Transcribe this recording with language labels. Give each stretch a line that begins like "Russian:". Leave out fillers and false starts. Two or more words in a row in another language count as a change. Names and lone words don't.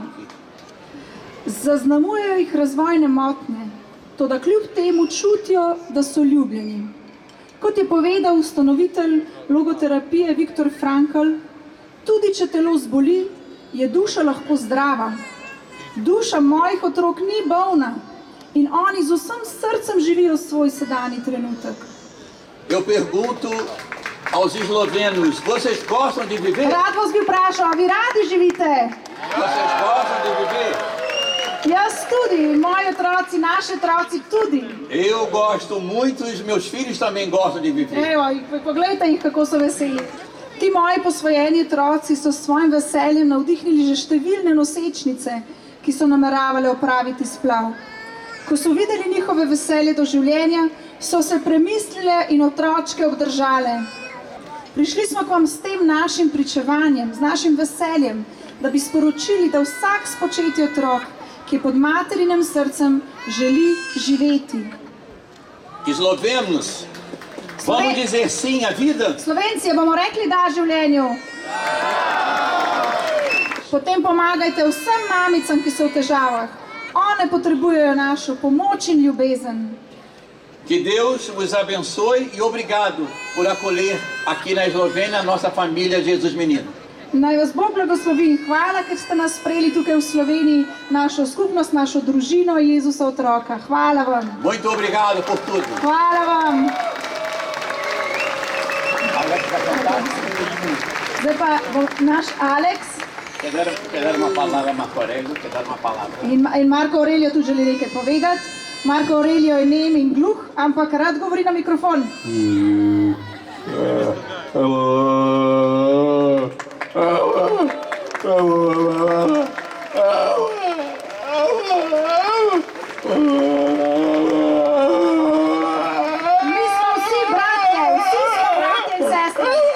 Slovenian: Zaznamujejo jih razvojne motnje, toda kljub temu čutijo, da so ljubljeni. Kot je povedal ustanovitelj logoterapije Viktor Frankl, tudi če telo zboli, je duša lahko zdrava. Duša mojih otrok ni bolna in oni z vsem srcem živijo svoj sedanji trenutek.
Portuguese: Eu pergunto aos eslovenos, vocês gostam de viver?
Slovenian: Rad vas bi vprašal, a vi radi živite?
Portuguese: Vocês gostam de viver?
Slovenian: Jaz tudi, moji otroci, naši otroci tudi.
Portuguese: Eu gosto muito e os meus filhos também gostam de viver.
Slovenian: Evo, poglejte jih, kako so veseli. Ti moji posvojeni otroci so s svojim veseljem navdihnili že številne nosečnice, ki so nameravale opraviti splav. Ko so videli njihove veselje do življenja, so se premislile in otročke obdržale. Prišli smo k vam s tem našim pričevanjem, z našim veseljem, da bi sporočili, da vsak spočeti otrok, ki je pod materinem srcem, želi živeti.
Portuguese: Eslovenos, vamos dizer sim à vida?
Slovenian: Slovenci, bomo rekli da življenju. Potem pomagajte vsem mamicam, ki so v težavah. One potrebujejo našo pomoč in ljubezen.
Portuguese: Que Deus vos abençoe e obrigado por acolher aqui na Eslovênia a nossa família Jesus Menino.
Slovenian: Naj vas Bog blagoslovi in hvala, ker ste nas sprejeli tukaj v Sloveniji, našo skupnost, našo družino Jezusa otroka. Hvala vam.
Portuguese: Muito obrigado por tudo.
Slovenian: Hvala vam. Zdaj pa bo naš Aleks
Portuguese: Quer dar uma palavra a Marco Aurelio? Quer dar uma palavra?
Slovenian: in Marko Aurelio tudi želi nekaj povedati. Marko Aurelio je nem in gluh, ampak rad govori na mikrofon. Mi smo vsi bratje in sestre.